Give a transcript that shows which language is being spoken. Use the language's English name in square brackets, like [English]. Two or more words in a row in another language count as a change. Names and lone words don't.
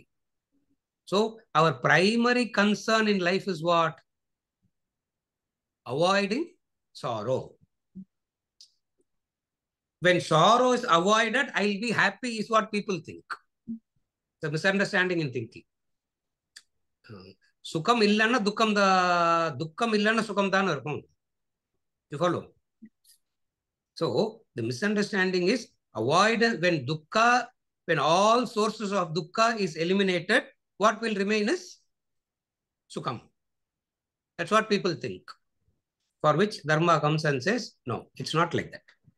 [English] So our primary concern in life is what? Avoiding sorrow. When sorrow is avoided, I'll be happy is what people think. It's a misunderstanding in thinking. [Tamil] சுகம் இல்லன்னா துக்கம் இல்லன்னா சுகம் தான் இருக்கும். [English] You follow? So the misunderstanding is avoid when dukkha, when all sources of dukkha is eliminated, what will remain is sukham. That's what people think. For which Dharma comes and says, no, it's not like that.